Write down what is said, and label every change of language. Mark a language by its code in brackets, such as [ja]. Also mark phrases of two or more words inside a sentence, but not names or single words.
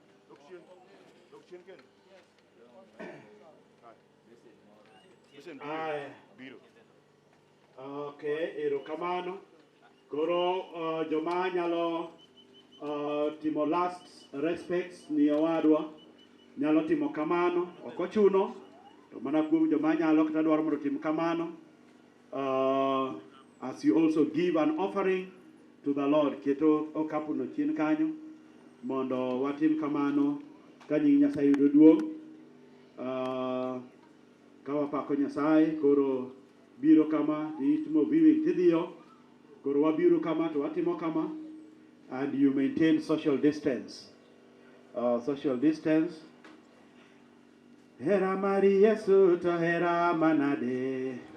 [luo] okay ero kamano koro joma nyalo timo [en] last respects [luo] ni owadwa nyalo timo kamano okochuno to mana kuom joma nyalo kata dwaro mondo tim kamano [en] as you also give an offering to the Lord [luo] keto okapu no chien kanyo mondo watim kamano ka nying Nyasaye yudo duong' ka wapako Nyasaye koro biro kama itimo viewing tidhiyo koro wabiro kama to watimo kama [en] and you maintain social distance. Social distance. [luo] Hera Mari Yesu to Hera Manade.